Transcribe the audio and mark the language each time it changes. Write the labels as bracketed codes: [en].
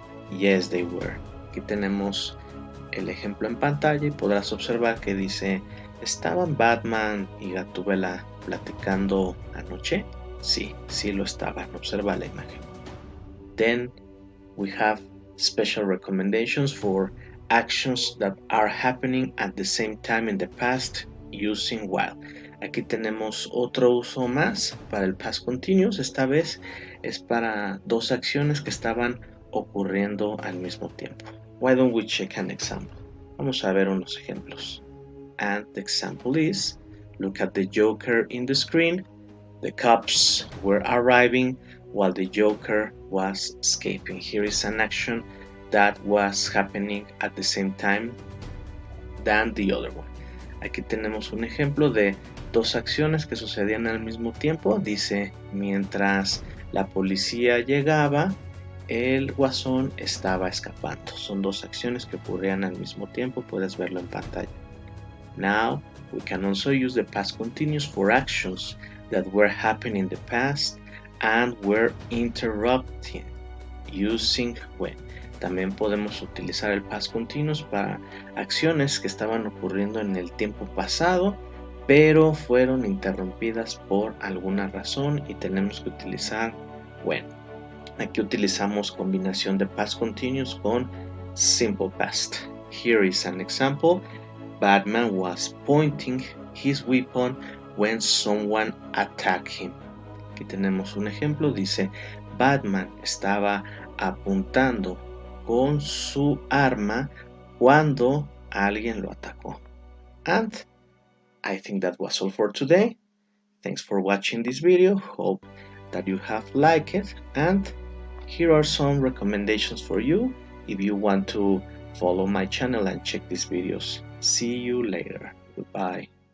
[en] Yes, they were. [es] Aquí tenemos el ejemplo en pantalla y podrás observar que dice: ¿estaban Batman y Gatúbela platicando anoche? Sí, sí lo estaban. Observa la imagen. [en] Then we have special recommendations for actions that are happening at the same time in the past using while. [es] Aquí tenemos otro uso más para el past continuous. Esta vez es para dos acciones que estaban ocurriendo al mismo tiempo. [en] Why don't we check an example? [es] Vamos a ver unos ejemplos. [en] And the example is, look at the Joker in the screen. The cops were arriving while the Joker was escaping. Here is an action that was happening at the same time than the other one. [es] Aquí tenemos un ejemplo de dos acciones que sucedían al mismo tiempo. Dice: mientras la policía llegaba, el Guasón estaba escapando. Son dos acciones que ocurrían al mismo tiempo. Puedes verlo en pantalla. [en] Now, we can also use the past continuous for actions that were happening in the past and were interrupting using when. [es] También podemos utilizar el past continuous para acciones que estaban ocurriendo en el tiempo pasado, pero fueron interrumpidas por alguna razón y tenemos que utilizar when. Aquí utilizamos combinación de past continuous con simple past. [en] Here is an example. Batman was pointing his weapon when someone attacked him. [es] Aquí tenemos un ejemplo. Dice: Batman estaba apuntando con su arma cuando alguien lo atacó. [en] And I think that was all for today. Thanks for watching this video. Hope that you have liked it. And here are some recommendations for you if you want to follow my channel and check these videos. See you later. Goodbye.